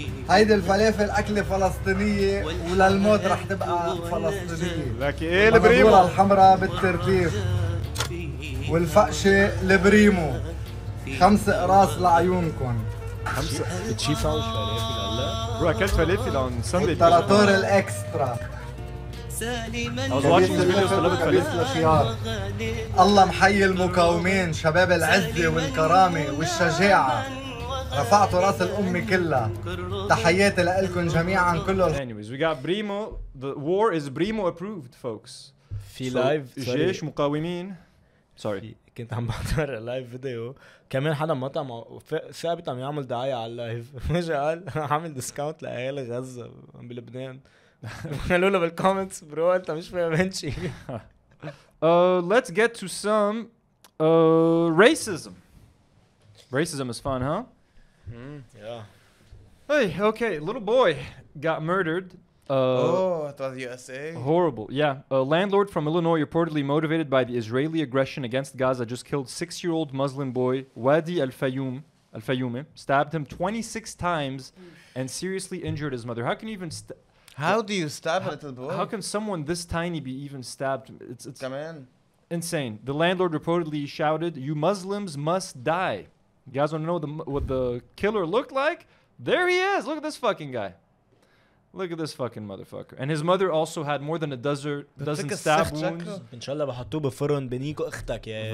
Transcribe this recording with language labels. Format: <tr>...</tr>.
<ar>هيدي الفلافل أكلة فلسطينية وللموت رح تبقى فلسطينية. لكن ايه البريمو؟ الحمراء بالترتيب والفقشة البريمو. 5 قراص لعيونكم. 5 بتشيل ساندويش فلافل هلا؟ برو اكلت فلافل</ar> <en>on Sunday.</en> <ar>التراتور الاكسترا.</ar> <en>I was watching this video</en> <ar>الخيار. الله محيي المقاومين شباب العزة والكرامة والشجاعة. رفعتوا راس الأمة كلها. تحياتي لكم جميعا كلهم.</ar> <en>Anyways, we got Brimo. The war is Brimo approved, folks.</en> <ar>في لايف جيش مقاومين. Sorry. كنت عم بحضر لايف فيديو كمان حدا مطعم ثابت عم يعمل دعاية على اللايف اجى قال عامل ديسكاونت لأهالي غزة بلبنان قالوا له بالكومنتس برو انت مش فاهم شيء.</ar> <en>Let's get to some racism. Racism is fun, huh? Yeah. Hey, okay, little boy got murdered. It was USA. Horrible, yeah. A landlord from Illinois, reportedly motivated by the Israeli aggression against Gaza, just killed 6-year-old Muslim boy Wadi Al-Fayoumi, stabbed him 26 times and seriously injured his mother. How can you even How do you stab a little boy? How can someone this tiny be even stabbed? It's Come in. Insane. The landlord reportedly shouted, "You Muslims must die." You guys want to know what the killer looked like? There he is. Look at this fucking guy. Look at this fucking motherfucker. And his mother also had more than a dozen stab wounds.</en> <ar>إن شاء الله بحطوه بفرن بنيكو أختك يا.</ar>